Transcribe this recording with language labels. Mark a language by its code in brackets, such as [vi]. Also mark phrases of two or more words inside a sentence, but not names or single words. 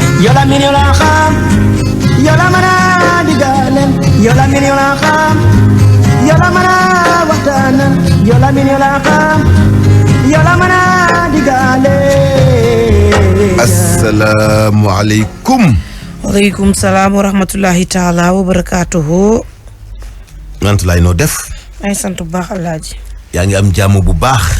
[wo] yola min yola xam yola mana digalen yola min yola xam yola mana waxtanan yola min yola xam yola mana digalen. Asalaamaaleykum. [ar] وعليكم السلام ورحمة الله تعالى وبركاته. [wo] Mantoulaye noo def. ay sant bu baax Alaaji. yaa ngi am jàmm bu baax.